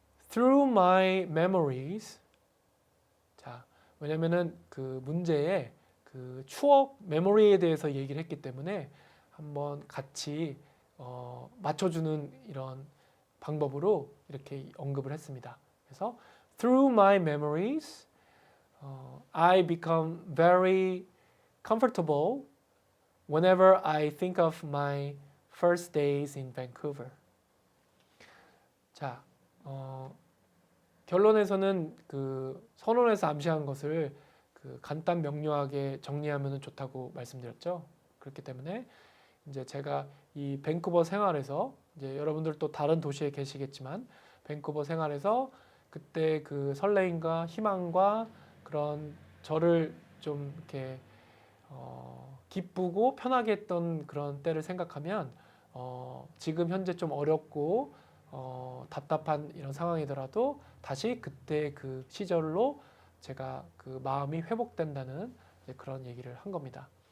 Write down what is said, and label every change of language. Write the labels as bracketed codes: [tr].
[en] Through my memories. [ko] 자, 왜냐면은 그 문제에 그 추억, 메모리에 대해서 얘기를 했기 때문에 한번 같이 맞춰주는 이런 방법으로 이렇게 언급을 했습니다. [en] 그래서 Through my memories, I become very comfortable whenever I think of my first days in Vancouver. [ko] 자, 결론에서는 그 선언에서 암시한 것을 그 간단 명료하게 정리하면 좋다고 말씀드렸죠. 그렇기 때문에 이제 제가 이 밴쿠버 생활에서 이제 여러분들도 다른 도시에 계시겠지만 밴쿠버 생활에서 그때 그 설레임과 희망과 그런 저를 좀 이렇게 기쁘고 편하게 했던 그런 때를 생각하면 지금 현재 좀 어렵고 답답한 이런 상황이더라도 다시 그때 그 시절로 제가 그 마음이 회복된다는 그런 얘기를 한 겁니다.